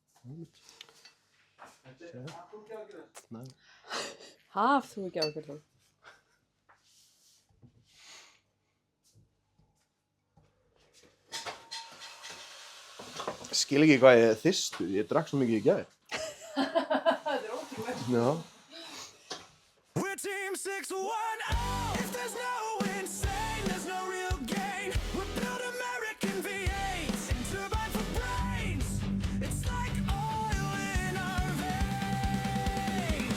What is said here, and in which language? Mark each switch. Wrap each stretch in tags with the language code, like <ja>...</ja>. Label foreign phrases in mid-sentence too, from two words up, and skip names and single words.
<is>Nei. Haf þú ekki ákveð það? Skil ekki hvað ég er þyrstur, ég drakk svo mikið í gær. Þetta er ótrúlegt. Já.</is> <en>We're Team 610. If there's no insane, there's no real gain. We build American V8s and turbine for brains. It's like oil in our veins.</en>